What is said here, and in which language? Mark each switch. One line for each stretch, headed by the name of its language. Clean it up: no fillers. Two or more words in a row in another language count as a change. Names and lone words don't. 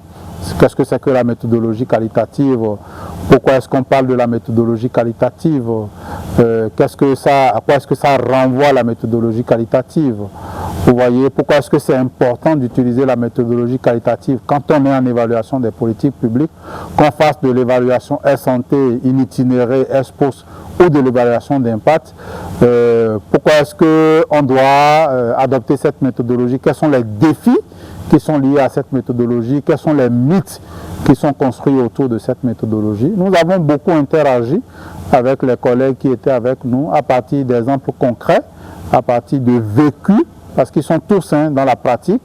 French: Qu'est-ce que c'est que la méthodologie qualitative? Pourquoi est-ce qu'on parle de la méthodologie qualitative? À quoi est-ce que ça renvoie la méthodologie qualitative? Vous voyez, pourquoi est-ce que c'est important d'utiliser la méthodologie qualitative quand on est en évaluation des politiques publiques, qu'on fasse de l'évaluation ex-ante,
Latin: in itinéré,
French: ex-post ou de l'évaluation d'impact? Pourquoi est-ce qu'on doit adopter cette méthodologie? Quels sont les défis qui sont liés à cette méthodologie? Quels sont les mythes qui sont construits autour de cette méthodologie? Nous avons beaucoup interagi avec les collègues qui étaient avec nous à partir d'exemples concrets, à partir de vécus, parce qu'ils sont tous dans la pratique.